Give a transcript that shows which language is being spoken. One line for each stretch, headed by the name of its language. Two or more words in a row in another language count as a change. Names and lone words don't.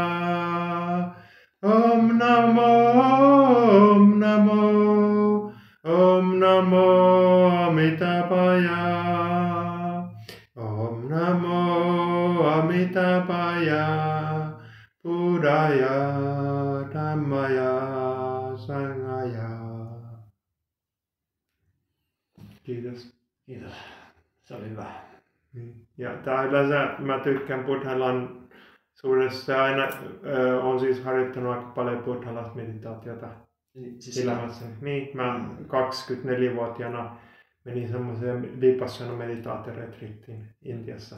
Sanskrit: ॐ नमो अमिताभाय. ॐ नमो अमिताभाय बुद्धाय धम्माय सङ्घाय.
Finnish: Kiitos. Se oli hyvä. Ja tää yleensä mä tykkään buddhalaisuudessa aina on siis harjoittanut aika paljon buddhalaista meditaatiota elämässä. Niin, mä 24-vuotiaana menin semmoiseen vipassana meditaatioretriittiin Intiassa.